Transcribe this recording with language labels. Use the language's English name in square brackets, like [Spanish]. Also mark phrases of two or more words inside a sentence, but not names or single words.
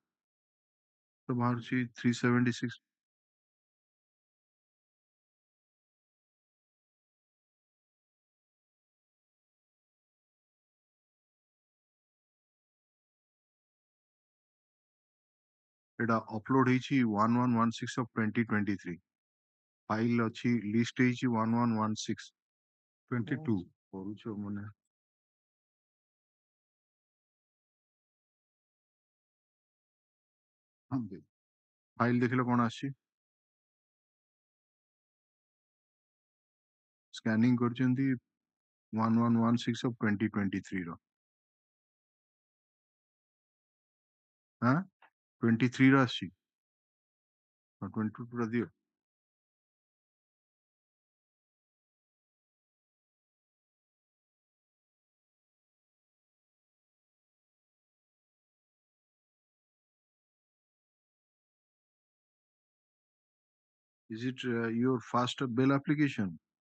[Odia] So Bharti 376. It upload ହେଇଛି 1116 of 2023. File ଅଛି list ହେଇଛି 1116 22. କରୁଛ ମାନେ ଫାଇଲ ଦେଖିଲେ କଣ ଆସିଛି ସ୍କାନିଂ କରିଛନ୍ତି 1116 of 2023 ର ହଁ 23 ର ଆସିଛି 22 ର ଦିଅ [English] Is it your first bail application?